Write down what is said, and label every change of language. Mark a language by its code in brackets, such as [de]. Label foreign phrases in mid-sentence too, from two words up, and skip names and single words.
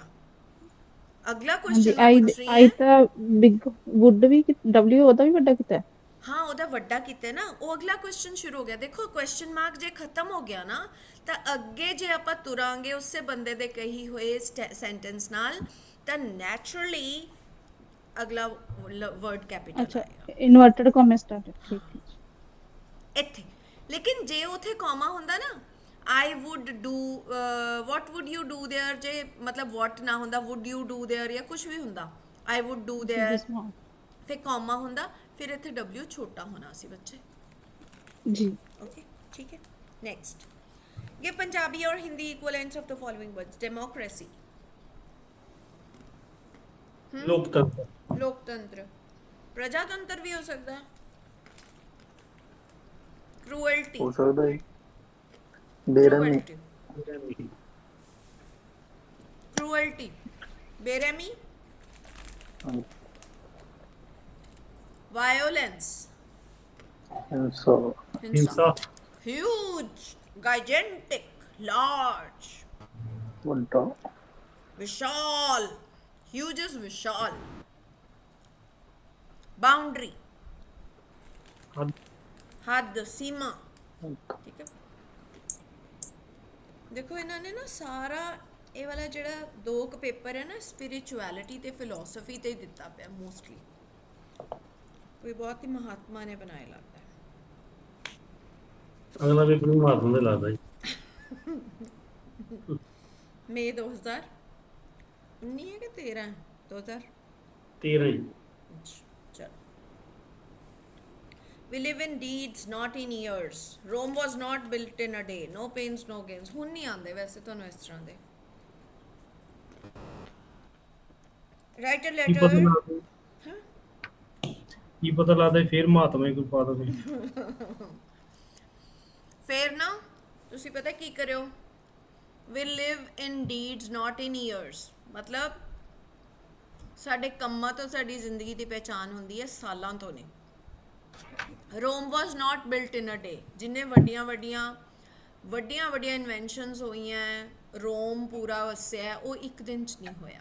[pa] ਅਗਲਾ ਹਾਂਜੀ ਕੁਐਸਚਨ ਮੈਂ ਆਈ ਪੁੱਛ ਰਹੀ ਆਈ ਹਾਂ. ਤਾਂ [en] big would [pa] ਵੀ W ਉਹਦਾ ਵੀ ਵੱਡਾ ਕੀਤਾ ਹੈ. ਹਾਂ ਉਹਦਾ ਵੱਡਾ ਕੀਤਾ ਨਾ, ਉਹ ਅਗਲਾ ਕੁਐਸਚਨ ਸ਼ੁਰੂ ਹੋ ਗਿਆ. ਦੇਖੋ [en] question mark [pa] ਜੇ ਖਤਮ ਹੋ ਗਿਆ ਨਾ, ਤਾਂ ਅੱਗੇ ਜੇ ਆਪਾਂ ਤੁਰਾਂਗੇ ਉਸੇ ਬੰਦੇ ਦੇ ਕਹੀ ਹੋਏ ਸੈਂਟੈਂਸ ਨਾਲ, ਤਾਂ ਨੈਚੁਰਲੀ ਅਗਲਾ [en] word capital [pa] ਅੱਛਾ, ਆਏਗਾ [en] inverted comma started, [pa] ਠੀਕ ਹੈ. ਇੱਥੇ. ਲੇਕਿਨ ਜੇ ਉਥੇ ਕੌਮਾ ਹੁੰਦਾ ਨਾ, [en] I would do what would you do there, [pa] ਜੇ ਮਤਲਬ what ਨਾ ਹੁੰਦਾ, [en] would you do there [pa] ਜਾਂ ਕੁਝ ਵੀ ਹੁੰਦਾ, [en] I would do there, [pa] ਫਿਰ ਕੌਮਾ ਹੁੰਦਾ, ਫਿਰ ਇੱਥੇ W ਛੋਟਾ ਹੋਣਾ ਸੀ ਬੱਚੇ. ਜੀ [hi] ओके ठीक है. [en] नेक्स्ट, [hi] ये पंजाबी और हिंदी [en] equivalents of the following words. डेमोक्रेसी, [pa] ਲੋਕਤੰਤਰ, [hi] लोकतंत्र, प्रजातंत्र भी हो सकता है. [en] क्रूएल्टी, [hi] हो सकता है बेरहमी, [en] क्रूएल्टी, क्रूएल्टी, बेरहमी, वायोलेंस, [hi] हिंसा, [pa] ਹਿੰਸਾ, [en] huge, gigantic, large, [hi] बंटा, विशाल, [en] huge is विशाल. बाउंड्री, [pa] ਹੱਦ, [hi] हद, सीमा. ठीक है. [pa] ਦੇਖੋ ਇਹਨਾਂ ਨੇ ਨਾ ਸਾਰਾ ਇਹ ਵਾਲਾ ਜਿਹੜਾ ਦੋ ਕੁ ਪੇਪਰ ਹੈ ਨਾ, ਸਪਿਰਿਚੁਅਲਿਟੀ ਤੇ ਫਿਲਾਸਫੀ ਤੇ ਹੀ ਦਿੱਤਾ ਪਿਆ ਮੋਸਟਲੀ. ਕੋਈ ਬਹੁਤ ਹੀ ਮਹਾਤਮਾ ਨੇ ਬਣਾਏ ਲੱਗਦਾ ਹੈ. ਅਗਲਾ ਵੀ ਆਪਣੀ ਮਾਰਨ ਦੇ ਲੱਗਦਾ ਜੀ. ਮਈ 2019 ਹੈ ਕਿ 13 ਹੈ? 13 ਜੀ. ਚਲੋ. [en] We live in deeds, not in years. Rome was not built in a day. No pains, no gains. [pa] ਹੁਣ ਨਹੀਂ ਆਉਂਦੇ ਵੈਸੇ ਤੁਹਾਨੂੰ ਇਸ ਤਰ੍ਹਾਂ ਦੇ. [en] Write a [pa] ਕੀ ਪਤਾ [en] letter. [pa] ਲੱਗਦਾ, ਕੀ ਪਤਾ ਲੱਗਦਾ ਫਿਰ ਮਹਾਤਮਾ ਹੀ ਕੋਈ ਪਾ ਦੇਵੇ. ਫਿਰ ਨਾ ਤੁਸੀਂ ਪਤਾ ਕੀ ਕਰਿਓ, [en] we live in deeds not in years. [pa] ਮਤਲਬ ਸਾਡੇ ਕੰਮਾਂ ਤੋਂ ਸਾਡੀ ਜ਼ਿੰਦਗੀ ਦੀ ਪਹਿਚਾਣ ਹੁੰਦੀ ਹੈ, ਸਾਲਾਂ ਤੋਂ ਨਹੀਂ. [en] Rome was not built in a day. [pa] ਜਿੰਨੇ ਵੱਡੀਆਂ ਇਨਵੈਂਸ਼ਨਸ ਹੋਈਆਂ, ਰੋਮ ਪੂਰਾ ਵਸਿਆ, ਉਹ ਇੱਕ ਦਿਨ 'ਚ ਨਹੀਂ ਹੋਇਆ.